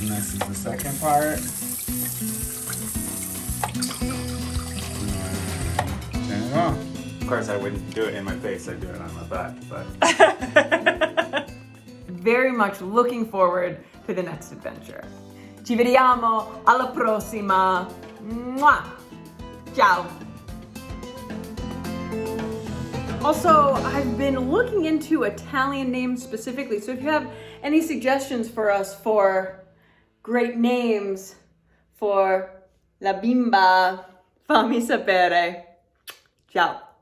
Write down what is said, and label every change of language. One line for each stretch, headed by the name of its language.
English: And this is the second part. Turn it off. Of course, I wouldn't do it in my face. I'd do it on my butt, but. Very much looking forward to the next adventure.
Italian: Ci vediamo alla prossima. Mwah. Ciao.
English: Also, I've been looking into Italian names specifically, so if you have any suggestions for us for great names for
Italian: la bimba, fammi sapere. Ciao.